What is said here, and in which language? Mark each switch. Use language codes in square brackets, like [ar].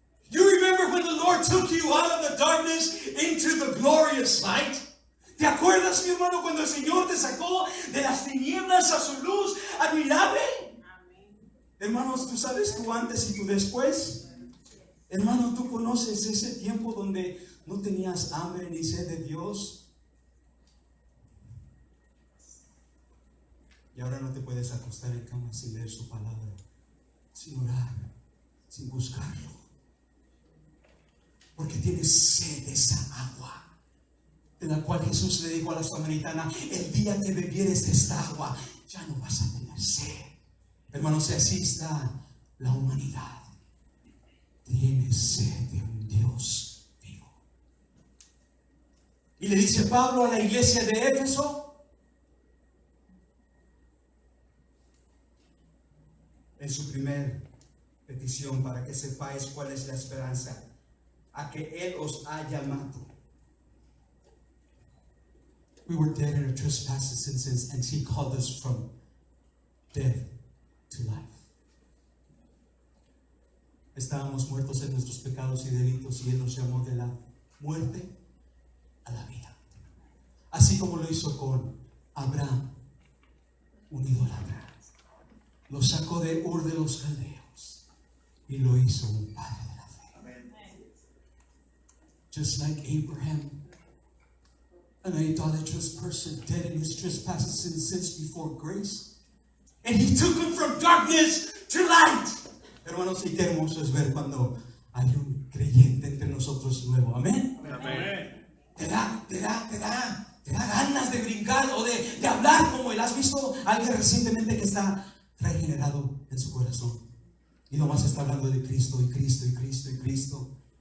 [en] You remember when the Lord took you out of the darkness into the glorious light? [es] ¿Te acuerdas, mi hermano, cuando el Señor te sacó de las tinieblas a su luz admirable? Hermanos, tú sabes tu antes y tu después. Hermano, tú conoces ese tiempo donde no tenías hambre ni sed de Dios. Y ahora no te puedes acostar en cama sin leer su palabra, sin orar, sin buscarlo. Porque tienes sed de esa agua, de la cual Jesús le dijo a la samaritana: el día que bebieres de esta agua, ya no vas a tener sed. Hermanos, así está la humanidad. Tiene sed de un Dios vivo. Y le dice Pablo a la iglesia de Éfeso, en su primer petición, para que sepáis cuál es la esperanza a que Él os ha llamado. [en] We were dead in our trespasses and sins, and He called us from death to life. [es] Estábamos muertos en nuestros pecados y delitos, y Él nos llamó de la muerte a la vida. Así como lo hizo con Abraham, un idólatra. Lo sacó de Ur de los Caldeos y lo hizo un padre de la fe. Amen. [en] Just like Abraham, an idolatrous person, dead in his trespasses and sins before grace, and He took him from darkness to light. [es] Hermanos, y qué hermoso es ver cuando hay un creyente entre nosotros nuevo. Amén. Amén. Te da ganas de brincar o de hablar como Él. ¿Has visto a alguien recientemente que está regenerado en su corazón y nomás está hablando de Cristo y Cristo y Cristo y Cristo?